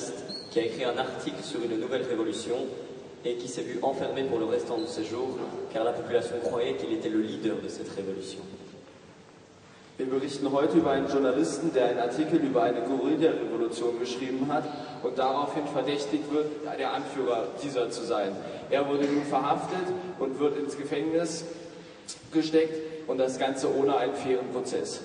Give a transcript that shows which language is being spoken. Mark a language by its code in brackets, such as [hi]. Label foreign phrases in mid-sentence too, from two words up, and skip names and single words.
[fr] qui a écrit un article sur une nouvelle révolution et qui s'est vu enfermé pour le restant de ses jours, car la population croyait qu'il était le leader de cette révolution. [de] Wir berichten heute über einen Journalisten, der einen Artikel über eine Guerilla-Revolution geschrieben hat und daraufhin verdächtigt wird, der Anführer dieser zu sein. Er wurde nun verhaftet und wird ins Gefängnis gesteckt und das Ganze ohne einen fairen Prozess.